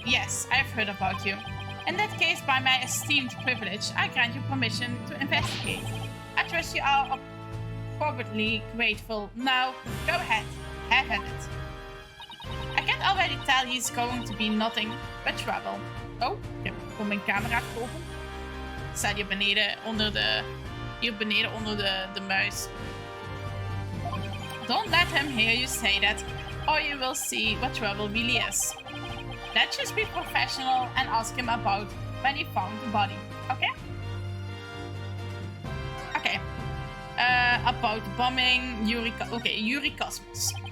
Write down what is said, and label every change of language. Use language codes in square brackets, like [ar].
[en] Yes, I've heard about you. In that case, by my esteemed privilege, I grant you permission to investigate. I trust you are appropriately grateful. Now, go ahead. Have at it. I can already tell he's going to be nothing but trouble. [nl] Oh, ik heb gewoon mijn camera geopend. Staat hier beneden onder de muis. [en] Don't let him hear you say that, or you will see what trouble really is. Let's just be professional and ask him about when he found the body, okay? Okay. About the bombing, Yuri Cosmos.